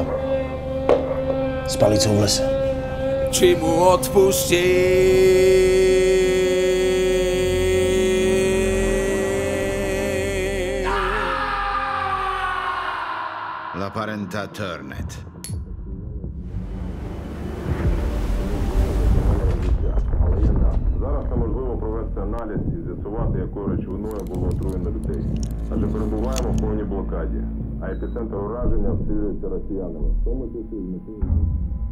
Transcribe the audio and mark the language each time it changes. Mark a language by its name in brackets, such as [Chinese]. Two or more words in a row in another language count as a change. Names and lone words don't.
[Slovak] S palicou v lese. Či mu odpustí. La parentà Turnet. [Ukrainian] Зараз неможливо провести аналіз і з'ясувати, якою речовиною було отруєно людей. Адже перебуваємо в повній блокаді, а епіцентр ураження обстрілюється росіянами. В тому числі